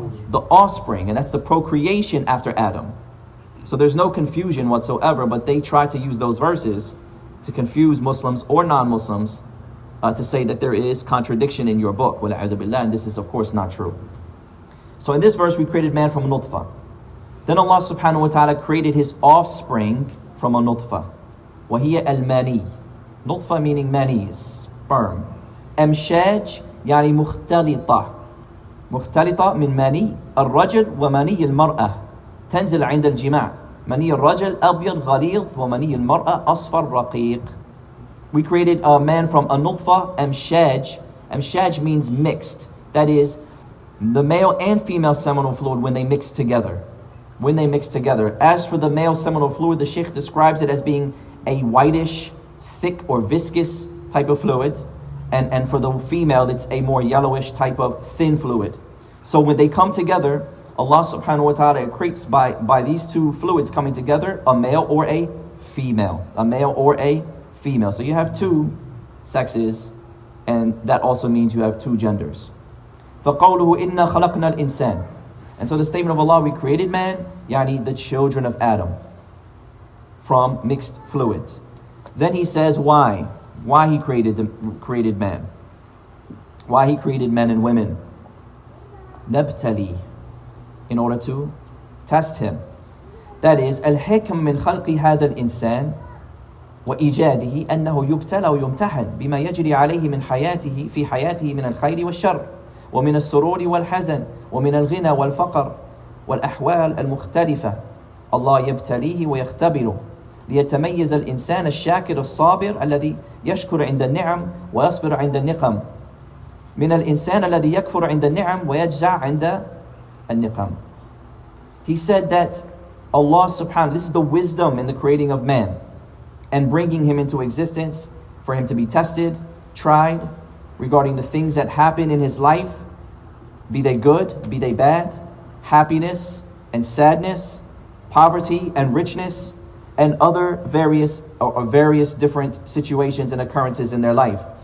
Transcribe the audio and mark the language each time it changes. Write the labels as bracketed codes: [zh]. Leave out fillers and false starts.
[en] The offspring, and that's the procreation after Adam. So there's no confusion whatsoever, but they try to use those verses to confuse Muslims or non-Muslims to say that there is contradiction in your book. And this is of course not true. So in this verse we created man from nutfa. Then Allah subhanahu wa ta'ala created his offspring from a nutfa. [ar] وَهِيَ الْمَنِي. [en] Nutfa meaning mani, sperm. [ar] أمشاج يعني مختلطة. مختلطة من مني الرجل ومني المرأة تنزل عند الجماع. مني الرجل أبيض غليظ ومني المرأة أصفر رقيق. [en] We created a man from a nutfa, amshaj. Amshaj means mixed. That is, the male and female seminal fluid when they mix together. When they mix together. As for the male seminal fluid, the Shaykh describes it as being a whitish, thick or viscous type of fluid. And for the female, it's a more yellowish type of thin fluid. So when they come together, Allah subhanahu wa ta'ala creates by these two fluids coming together, a male or a female. A male or a female. So you have two sexes, and that also means you have two genders. [ar] فَقَوْلُهُ إِنَّا خَلَقْنَا الْإِنسَانِ. [en] And so the statement of Allah, we created man, yani the children of Adam, from mixed fluid. Then he says why? Why he created man. Why he created men and women. [ar] نَبْتَلِي. [en] In order to test him. That is, [ar] الحكم من خلق هذا الإنسان وإيجاده أنه يبتلى ويمتحن بما يجري عليه من حياته في حياته من الخير والشر ومن السرور والحزن ومن الغنى والفقر والأحوال المختلفة. الله يبتليه ويختبره ليتميز الإنسان الشاكر الصابر الذي يشكر عند النعم ويصبر عند النقم من الإنسان الذي يكفر عند النعم ويجزع عند النقم. [en] He said that Allah subhanahu, this is the wisdom in the creating of man and bringing him into existence for him to be tested, tried regarding the things that happen in his life, be they good, be they bad, happiness and sadness, poverty and richness, and other various different situations and occurrences in their life.